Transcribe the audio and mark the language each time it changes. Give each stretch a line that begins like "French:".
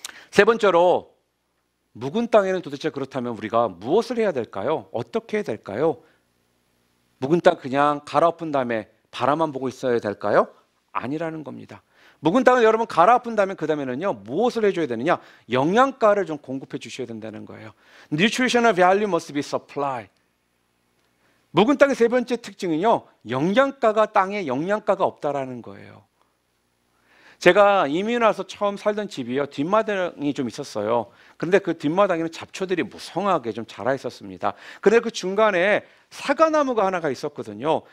Korean: 세 번째로, 묵은 땅에는 도대체 그렇다면 우리가 무엇을 해야 될까요? 어떻게 해야 될까요? 묵은 땅 그냥 갈아엎은 다음에 바라만 보고 있어야 될까요? 아니라는 겁니다. 묵은 땅을 여러분 갈아엎은 다음에 그 다음에는요, 무엇을 해줘야 되느냐? 영양가를 좀 공급해 주셔야 된다는 거예요.
English: Nutritional value must be supplied.
Korean: 묵은 땅의 세 번째 특징은요, 영양가가, 땅에 영양가가 없다라는 거예요. 제가 이민 와서 처음 살던 집이요, 뒷마당이 좀 있었어요. 그런데 그 뒷마당에는 잡초들이 무성하게 좀 자라 있었습니다. 그런데 그 중간에 사과나무가 하나가 있었거든요.